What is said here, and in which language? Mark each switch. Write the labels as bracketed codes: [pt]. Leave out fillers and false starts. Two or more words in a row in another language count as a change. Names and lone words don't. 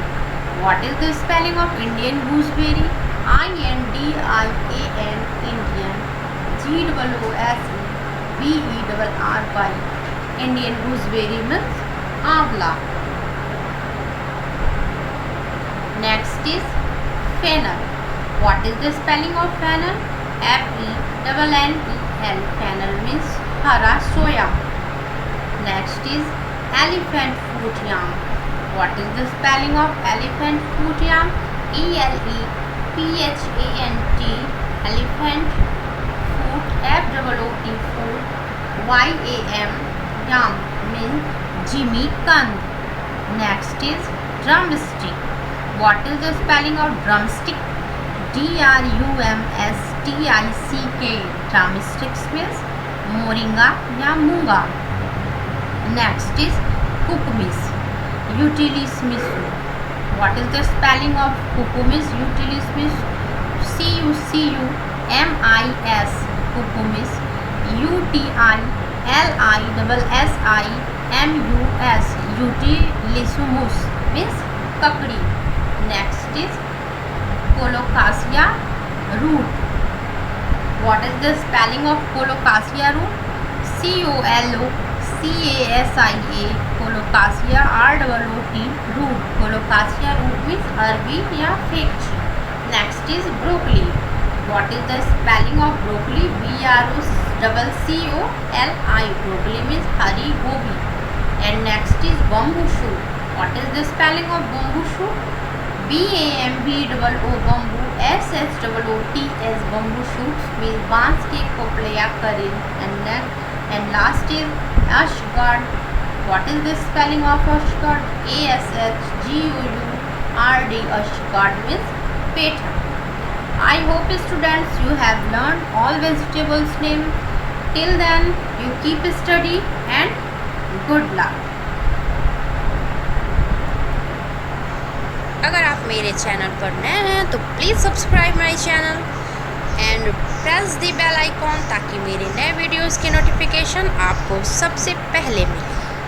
[en] What is the spelling of Indian gooseberry? INDIAN Indian, GOOSEBERRY. Indian gooseberry means आंवला. Next is fennel. What is the spelling of fennel? F-E-N-N-E-L. Fennel means [hi] हरा सोया. [en] Next is elephant foot yam. What is the spelling of elephant foot yam? E-L-E-P-H-A-N-T. Elephant foot, F-O-O-T, foot, Y-A-M. Yam means Jimmy Kand. Next is drumstick. What is the spelling of drumstick? D-R-U-M-S-T-I-C-K. Drumsticks means moringa [hi] या मूंगा. [en] Next is cucumis, utilis misu. What is the spelling of cucumis, utilis misu? C-U-C-U-M-I-S. Cucumis. U-T-I-L-I-S-S-I-M-U-S. Utilismus means kakdi. Next is colocasia root. What is the spelling of colocasia root? C-O-L-O-C-A-S-I-A. colocasia R-O-O-T root. Colocasia root means [hi] अरबी या [en] fig tree. Next is broccoli. What is the spelling of broccoli? B-R-O-C-C-O-L-I. Broccoli means [hi] हरी गोभी. [en] And next is bamboo shoot. What is the spelling of bamboo shoot? B-A-M-B-O-O bamboo. S-H-O-O-T-S. Bamboo shoots means [hi] बांस के कोपले या करीन. [en] And last is ashgard. What is the spelling of ashgard? A-S-H-G-O-U-R-D. Ashgard means पेठा. I hope students you have learned all vegetables name. Till then you keep study and good luck. [hi] अगर आप मेरे चैनल पर नए हैं तो [en] please subscribe my channel and press the bell icon [hi] ताकि मेरे नए वीडियोस की नोटिफिकेशन आपको सबसे पहले मिले.